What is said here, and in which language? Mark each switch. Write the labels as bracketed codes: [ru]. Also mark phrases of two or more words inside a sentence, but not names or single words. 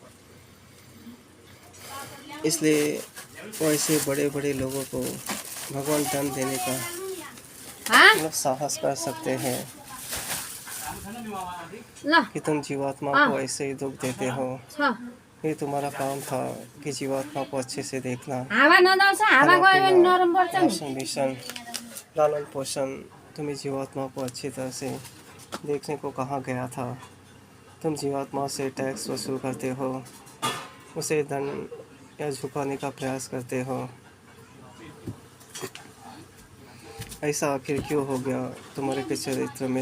[hi] इसलिए वो ऐसे बड़े बड़े लोगों को भगवान दंड देने का हाँ मतलब साहस कर सकते हैं ला कि तुम जीवात्मा को ऐसे ही दुख देते हो। ये तुम्हारा काम था कि जीवात्मा को अच्छे से देखना, [ne] हावा नदाउँछ, हावा गयो भने नरम पर्छ नि। [hi] पोषण मिशन, लालन पोषण, तुम्हें जीवात्मा को अच्छी तरह से देखने को कहा गया था। तुम जीवात्मा से टैक्स वसूल करते हो, उसे दंड या झुकाने का प्रयास करते हो। ऐसा आखिर क्यों हो गया तुम्हारे के चरित्र में?